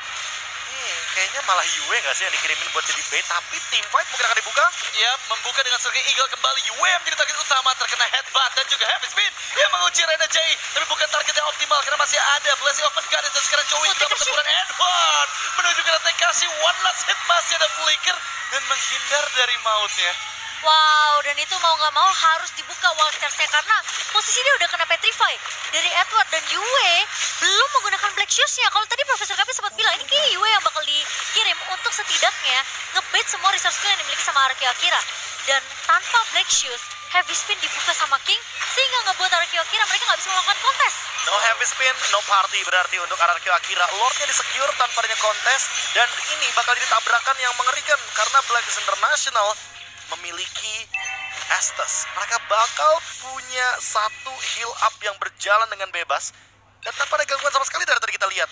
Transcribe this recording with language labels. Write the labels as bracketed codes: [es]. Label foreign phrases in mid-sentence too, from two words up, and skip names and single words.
[id] Kayaknya malah Yue nggak sih yang dikirimin buat jadi bait, tapi [en] team fight [id] mungkin akan dibuka. Ya, membuka dengan Sergei Eagle kembali. Yue yang menjadi target utama, terkena headbutt dan juga [en] heavy spin. [id] Dia mengunci Rene J, tapi bukan target yang optimal karena masih ada Blessing of Goddess dan sekarang Joey juga pertempuran Edward menuju ke TKC. [en] One last hit, [id] masih ada flicker dan menghindar dari mautnya. Wow, dan itu mau nggak mau harus dibuka [en] wild charge- [id] nya karena posisi dia udah kena petrify dari Edward dan Yue belum menggunakan Black Shoes-nya. Kalau tadi Profesor Kapi sempat bilang ini kayak Yue yang bakal dikirim untuk setidaknya ngebait semua [en] resource skill [id] yang dimiliki sama Arakio Akira. Dan tanpa Black Shoes, [en] heavy spin [id] dibuka sama King sehingga ngebuat Arakio Akira mereka nggak bisa melakukan kontes. [en] No heavy spin, no party [id] berarti untuk [en] Arakio Akira. [id] Lordnya disecure tanpa adanya kontes dan ini bakal jadi tabrakan yang mengerikan karena Blacklist International memiliki Estes. Mereka bakal punya satu [en] heal up [id] yang berjalan dengan bebas dan tanpa ada gangguan sama sekali dari tadi kita lihat.